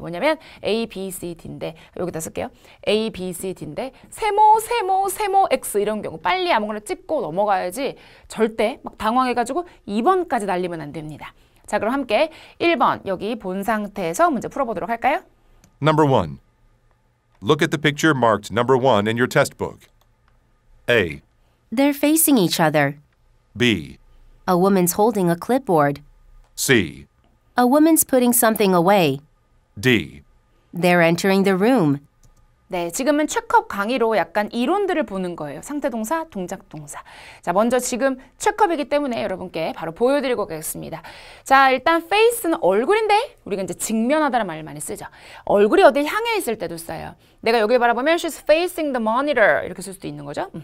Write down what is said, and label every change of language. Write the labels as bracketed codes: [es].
[ko] 뭐냐면 A, B, C, D인데 여기다 쓸게요. A, B, C, D인데 세모, X 이런 경우 빨리 아무거나 찍고 넘어가야지 절대 막 당황해가지고 2번까지 날리면 안 됩니다. 자, 그럼 함께 1번 여기 본 상태에서 문제 풀어보도록 할까요? [en] Number 1. Look at the picture marked number 1 in your test book. A. They're facing each other. B. A woman's holding a clipboard. C. A woman's putting something away. D. They're entering the room. [ko] 네, 지금은 체크업 강의로 약간 이론들을 보는 거예요. 상태동사, 동작동사. 자, 먼저 지금 체크업이기 때문에 여러분께 바로 보여드리고 가겠습니다. 자, 일단 face는 얼굴인데 우리가 이제 직면하다는 말을 많이 쓰죠. 얼굴이 어딜 향해 있을 때도 써요. 내가 여기 바라보면 [en] she's facing the monitor [ko] 이렇게 쓸 수도 있는 거죠.